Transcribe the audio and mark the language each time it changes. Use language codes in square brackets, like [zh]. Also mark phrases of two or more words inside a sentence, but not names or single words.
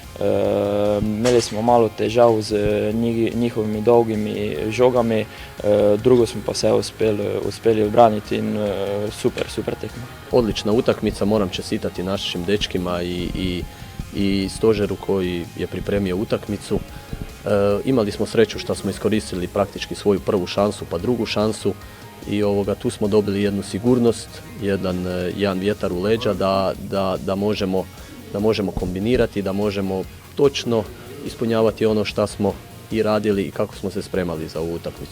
[sl] Imeli smo malo težav z njihovimi dolgimi žogami, drugo smo pa se uspeli obraniti in super tekma. [hr] Odlična utakmica, moram čestitati našim dečkima i stožeru koji je pripremio utakmicu. Imali smo sreću što smo iskoristili praktički svoju prvu šansu pa drugu šansu i tu smo dobili jednu sigurnost, jedan vjetar u leđa da možemo kombinirati, da možemo točno ispunjavati ono što smo i radili i kako smo se spremali za ovu utakmicu.